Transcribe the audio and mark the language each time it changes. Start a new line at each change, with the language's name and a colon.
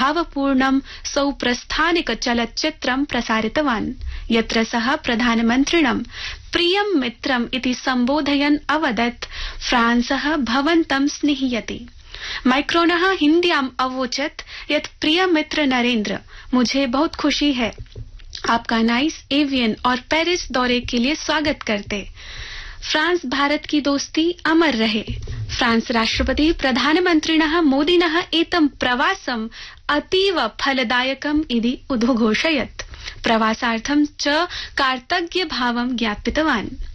Sanskrit: भावपूर्णं सौप्रस्थानिक चलच्चित्रं प्रसारितवान् यत्र सः प्रधानमन्त्रिणं प्रियं मित्रम् इति सम्बोधयन् अवदत् फ्रांसः भवन्तं स्निह्यति। मैक्रोनः हिन्द्याम् अवोचत् यत्
Hindi: प्रियमित्र नरेन्द्र मुझे बहुत खुशी है आपका नाइस एवियन और पेरिस दौरे के लिए स्वागत करते। फ्रांस भारत की दोस्ती अमर रहे।
Sanskrit: फ्रांस राष्ट्रपति प्रधानमन्त्रिणः मोदिनः एतं प्रवासं अतीव फलदायकम् इति उद्घोषयत्। प्रवासार्थं च कार्तज्ञभावं ज्ञापितवान्।